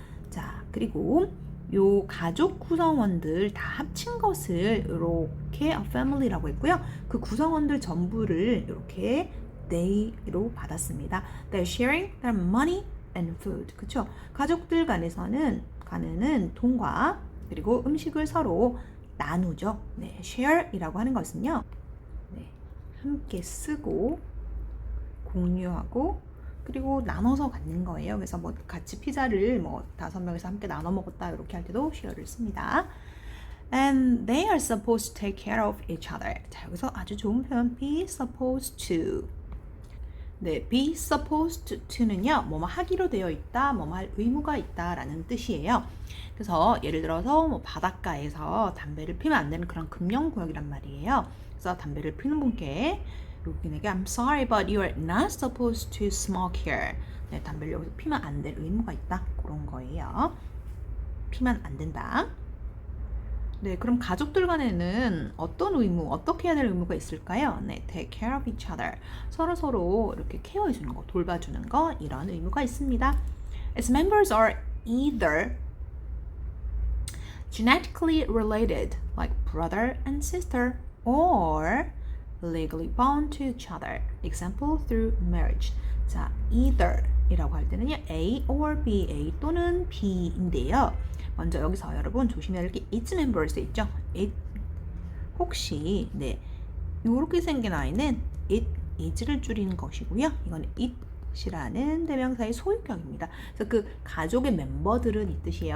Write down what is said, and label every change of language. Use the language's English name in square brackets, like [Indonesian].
[Korean] 자, 그리고 요 가족 구성원들 다 합친 것을 이렇게 a family라고 했고요. 그 구성원들 전부를 이렇게 they로 받았습니다. [English] They're sharing their money and food. [Korean] 그쵸? 가족들 간에서는 돈과 그리고 음식을 서로 나누죠. 네, share이라고 하는 것은요. 네, 함께 쓰고 공유하고 그리고 나눠서 갖는 거예요. 그래서 뭐 같이 피자를 뭐 5명이서 함께 나눠 먹었다 이렇게 할 때도 share를 씁니다. [English] And they are supposed to take care of each other. [Korean] 자, 여기서 아주 좋은 표현 be supposed to. 네, be supposed to는요, 뭐뭐 하기로 되어 있다, 뭐뭐 할 의무가 있다라는 뜻이에요. 그래서 예를 들어서 뭐 바닷가에서 담배를 피면 안 되는 그런 금연구역이란 말이에요. 그래서 담배를 피는 분께 로빈에게 [English] I'm sorry, but you are not supposed to smoke here. [Korean] 네, 담배를 여기서 피면 안 될 의무가 있다. 그런 거예요. 피면 안 된다. 네, 그럼 가족들 간에는 어떻게 해야 될 의무가 있을까요? [English] 네, take care of each other. [Korean] 서로 이렇게 케어해주는 거, 돌봐주는 거, 이런 의무가 있습니다. [English] Its members are either genetically related, like brother and sister, or legally bound to each other. Example, through marriage. [Korean] 자, either 이라고 할 때는요, A or B, A 또는 B인데요. 먼저 여기서 여러분 조심해야 할 게 its members 있죠? it 혹시 네 이렇게 생긴 아이는 it is를 줄이는 것이고요. 이건 it이라는 대명사의 소유격입니다. 그래서 그 가족의 멤버들은 이 뜻이에요.